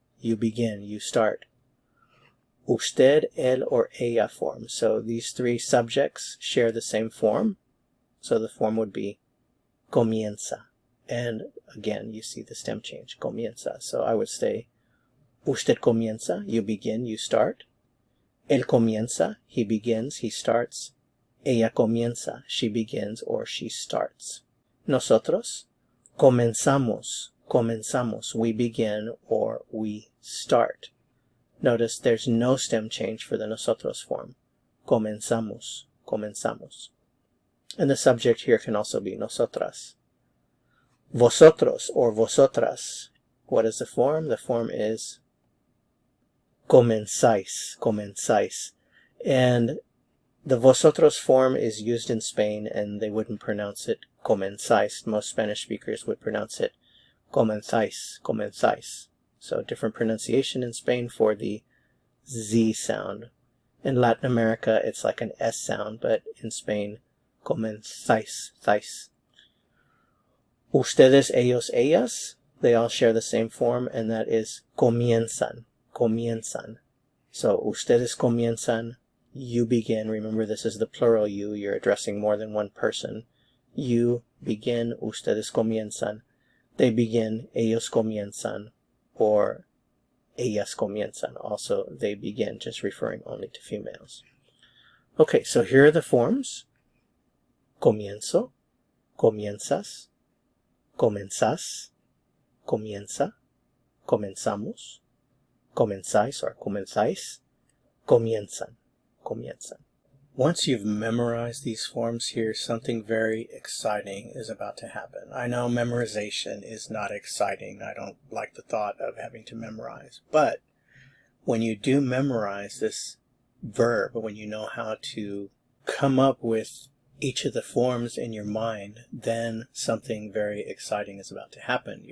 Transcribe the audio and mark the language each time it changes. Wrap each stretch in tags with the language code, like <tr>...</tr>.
<en>You begin, you start. Usted, él, or ella form. So these three subjects share the same form. So the form would be comienza. And again, you see the stem change, comienza. So I would say,</en> <es>usted comienza,</es> <en>you begin, you start.</en> <es>Él comienza,</es> <en>he begins, he starts.</en> <es>Ella comienza,</es> <en>she begins or she starts.</en> <es>Nosotros comenzamos, comenzamos,</es> <en>we begin or we start. Notice there's no stem change for the nosotros form. Comenzamos, comenzamos. And the subject here can also be nosotras. Vosotros or vosotras. What is the form? The form is comenzáis, comenzáis. And the vosotros form is used in Spain, and they wouldn't pronounce it comenzáis. Most Spanish speakers would pronounce it comenzáis, comenzáis. So different pronunciation in Spain for the Z sound. In Latin America, it's like an S sound, but in Spain, comenzáis, thais. Ustedes, ellos, ellas, they all share the same form, and that is comienzan, comienzan. So,</en> <es>ustedes comienzan,</es> <en>you begin. Remember, this is the plural you. You're addressing more than one person. You begin,</en> <es>ustedes comienzan.</es> <en>They begin,</en> <es>ellos comienzan,</es> <en>or</en> <es>ellas comienzan.</es> <en>Also, they begin, just referring only to females. Okay, so here are the forms.</en> <es>Comienzo, comienzas, comenzás, comienza, comenzamos, comenzáis or comenzáis, comienzan, comienzan.</es> <en>Once you've memorized these forms here, something very exciting is about to happen. I know memorization is not exciting. I don't like the thought of having to memorize. But when you do memorize this verb, when you know how to come up with each of the forms in your mind, then something very exciting is about to happen.</en>